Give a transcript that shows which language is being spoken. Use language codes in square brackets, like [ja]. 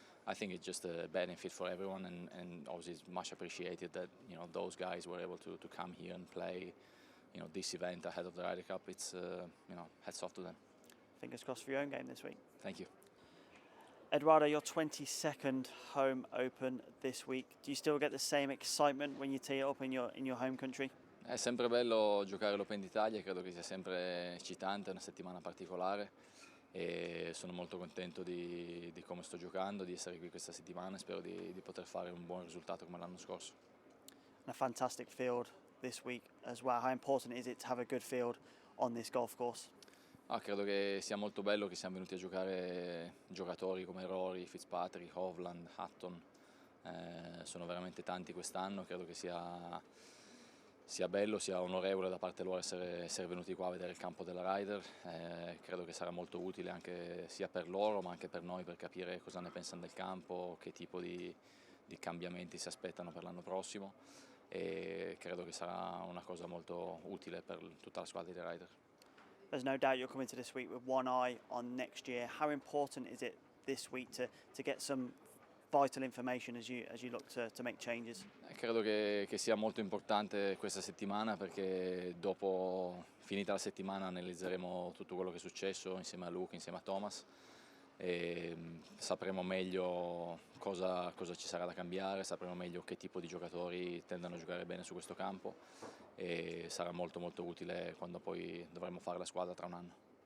[en] I think it's just a benefit for everyone, and obviously it's much appreciated that those guys were able to come here and play this event ahead of the Ryder Cup. It's hats off to them. Fingers crossed for your own game this week. Thank you. Edoardo, your 22nd home open this week. Do you still get the same excitement when you tee it up in your home country? [it] È sempre bello giocare l'Open d'Italia, credo che sia sempre eccitante, è una settimana particolare e sono molto contento di come sto giocando, di essere qui questa settimana e spero di poter fare un buon risultato come l'anno scorso. [en] A fantastic field this week as well. How important is it to have a good field on this golf course? [it] Credo che sia molto bello che siamo venuti a giocare giocatori come Rory, Fitzpatrick, Hovland, Hutton. Sono veramente tanti quest'anno, credo che sia bello, sia onorevole da parte loro essere venuti qua a vedere il campo della Ryder. Credo che sarà molto utile anche sia per loro ma anche per noi, per capire cosa ne pensano del campo, che tipo di cambiamenti si aspettano per l'anno prossimo, e credo che sarà una cosa molto utile per tutta la squadra di Ryder. [en] There's no doubt you're coming to this week with one eye on next year. How important is it this week to get some vital information as you look to make changes? [it] Credo che sia molto importante questa settimana, perché dopo finita la settimana analizzeremo tutto quello che è successo insieme a Luke, insieme a Thomas, e sapremo meglio cosa ci sarà da cambiare, sapremo meglio che tipo di giocatori tendono a giocare bene su questo campo e sarà molto utile quando poi dovremo fare la squadra tra un anno.